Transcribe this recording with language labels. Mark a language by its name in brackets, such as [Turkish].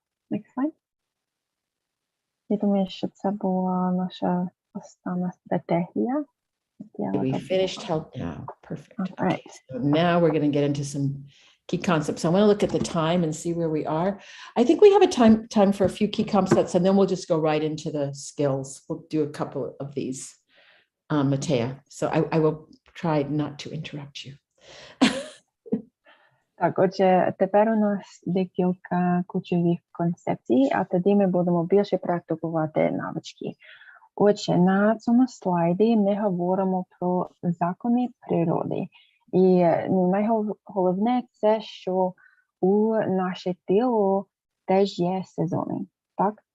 [English] Next slide. [Ukrainian] Я думаю, що це була наша остання стратегія. [English] We finished help now. Perfect. All right. So now we're going to get into some key concepts. I want to look at the time and see where we are. I think we have a time for a few key concepts, and then we'll just go right into the skills. We'll do a couple of these, Matea. So I will try not to interrupt you. [Ukrainian] Так, отже, тепер у нас декілька ключових концепцій, а тоді ми будемо більше практикувати навички. Отже, на цьому слайді ми говоримо про закони природи. І найголовніше це, що у наше тіло теж є сезони, так?